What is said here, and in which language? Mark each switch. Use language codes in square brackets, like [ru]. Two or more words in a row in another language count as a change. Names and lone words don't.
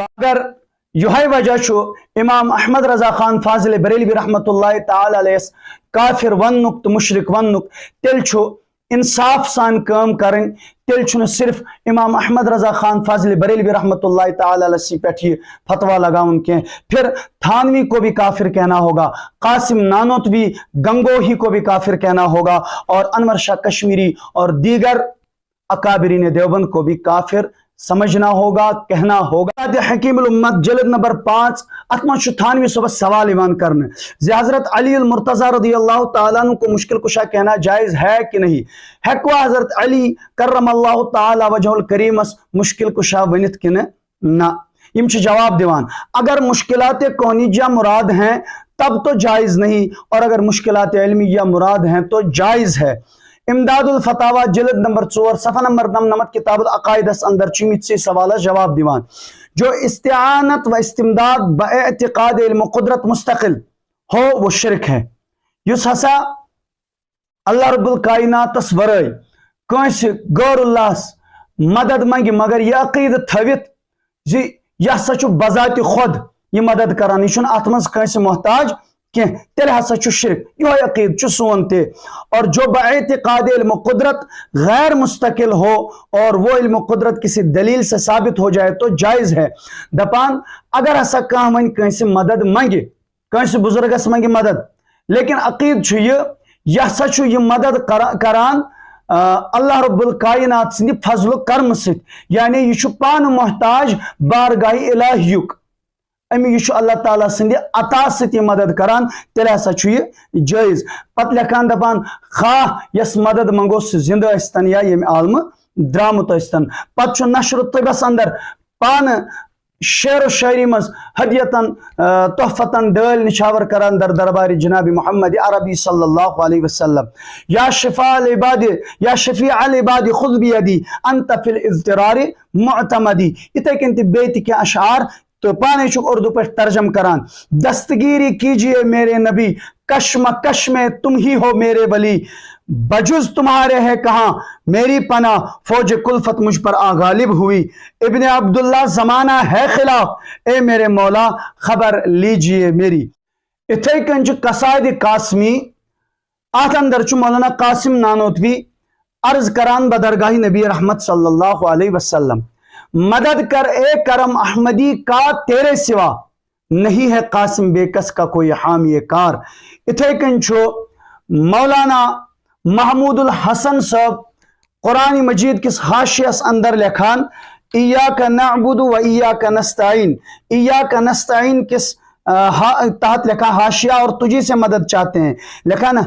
[ks] اگر یہ وجہ چھو امام احمد رضا خان فاضل بریلوی [ar] رحمۃ اللہ تعالی علیہ [ks] کافر ونک تو مشرک ونک، تیل چھو انصاف سان کام کرن، تیل چھو صرف [ur] امام احمد رضا خان فاضل بریلوی [ar] رحمۃ اللہ تعالی علیہ [ks] پہ فتویٰ لگاؤن کے، [ur] پھر تھانوی کو بھی کافر کہنا ہوگا، قاسم نانوتوی گنگوہی کو بھی کافر کہنا ہوگا، اور انور شاہ کشمیری اور دیگر اکابرین دیوبند کو بھی کافر سمجھنا ہوگا، کہنا ہوگا۔ حکیم الامت جلد نمبر 5 [ks] اتمن تھانوی صبح سوال ایوان کرنے زِ [ur] حضرت علی المرتضی [ar] رضی اللہ تعالیٰ عنہ [ur] کو مشکل کشا کہنا جائز ہے کہ نہیں؟ [ks] ہیکوا حضرت علی [ar] کرم اللہ تعالی وجہ الکریم [ks] مشکل کشا ونت کن نہ؟ یم جواب دیوان [ur] اگر مشکلات کونیجہ مراد ہیں تب تو جائز نہیں، اور اگر مشکلات علمیہ مراد ہیں تو جائز ہے۔ امداد الفتاوہ جلد نمبر 4 صفحہ نمبر 99 کتاب العقائد [ks] اندر چیمیت سے سوالہ جواب دیوان [ur] جو استعانت و استمداد باعتقاد علم و قدرت مستقل ہو وہ شرک ہے۔ [ks] یس ہسا [ar] اللہ رب الکائنات [ks] ورائے کنس غیر اللہ مدد منگی مگر یہ عقید تھوت زی یہ ہسا چھُ بذات خود یہ مدد کران، یہ ات مز کنس محتاج کی، تیل ہسا چھُ شرک، یہ عقید چھُ سون تے۔ [ur] اور جو باعتقاد علم و قدرت غیر مستقل ہو اور وہ علم و قدرت کسی دلیل سے ثابت ہو جائے تو جائز ہے۔ [ks] دپان اگر ہسا کان ون کنس مدد منگی، کنس بزرگس منگی مدد، لیکن عقید چھُ یہ ہسا چھُ یہ مدد کران [ar] اللہ رب الکائنات [ks] سندِ فضل و کرم ست، یعنی یہ چھُ پان محتاج بارگاہ الہیک، امی یہ اللہ تعالیٰ سندِ عطا ستی مدد کران، تیل ہسا چھُ یہ جائز۔ پت لکھان دپان خواہ یس مدد منگو سہ زندہ ٲسۍتن یا یم عالم درامت ٲسۍتن۔ پت چھُ نشر الطبس اندر پان شعر و شاعری مز ہدیتن تحفتن ڈال نچھاور کران در دربار جناب محمد عربی [ar] صلی اللہ علیہ وسلم، یا شفیع العباد یا شفیع العباد خذ بیدی انت فی الاضطرار معتمدی۔ [ks] اتھے کنتی بیت کے اشعار تو پانے چک اردو پر ترجم کران، [ur] دستگیری کیجئے میرے نبی کشمکش میں تم ہی ہو میرے ولی، بجز تمہارے ہے کہاں میری پناہ فوج کلفت مجھ پر غالب ہوئی، ابن عبداللہ زمانہ ہے خلاف اے میرے مولا خبر لیجئے میری۔ [ks] اتھے کنچ قصائد قاسمی آت اندر چو مولانا قاسم نانوتوی عرض کران بدرگاہ نبی رحمت [ar] صلی اللہ علیہ وسلم، [ur] مدد کر اے کرم احمدی کا تیرے سوا، نہیں ہے قاسم بے کس کا کوئی حامی کار۔ [ks] اتھے کنچو مولانا محمود الحسن صاحب قرآن مجید کس حاشیس اندر لکھان [ar] ایاک نعبد و ایاک نستعین، [ks] ایاک نستعین کس تحت لکھا حاشیہ [ur] اور تجھی سے مدد چاہتے ہیں، [ks] لکھا نا۔